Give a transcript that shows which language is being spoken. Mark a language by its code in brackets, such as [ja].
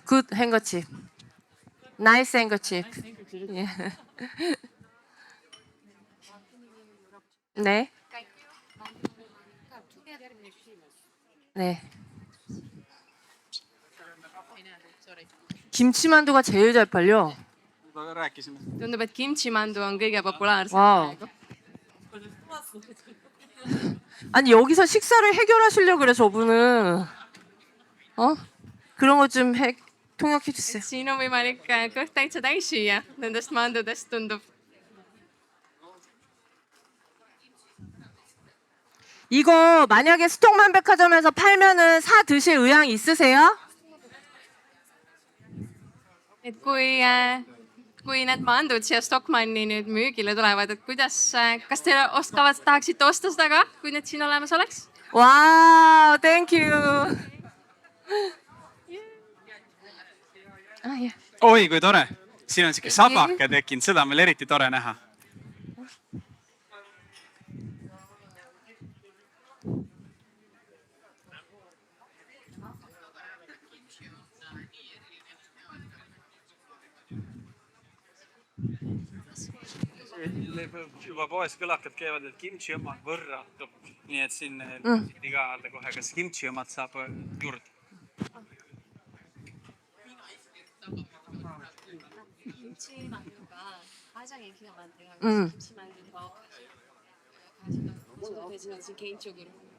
[en] 굿 행거칩. 나이스 행거칩. 예. [ko] 네. 김치만두가 제일 잘 팔려. [et] tundub, et kimchimandu on kõige populaarsem [ko] 와우. [et] praegu. [ko] 아니 여기서 식사를 해결하시려고 그래 저분은. 그런 거 좀 통역해 주세요. [et] siin on võimalik kõht täitsa täis süüa nendest mandudest, tundub. [ko] 이거 만약에 스톡만 백화점에서 팔면은 사 드실 의향 있으세요? [et] et kui need mandud siia Stockmanni nüüd müügile tulevad, et kas te tahaksite osta seda ka, kui need siin olemas oleks? [en] 와우, thank you. [et] oi kui tore, siin on siuke sabake tekkinud, seda on meil eriti tore näha. juba poes kõlakad käivad, et kimchi omad võrratub, nii et siin iga öelda kohe, kas kimchi omad saab juurde. [ko] 김치만두가 가장 인기가 많대요. 김치만두 더 가져다 드시면 개인적으로.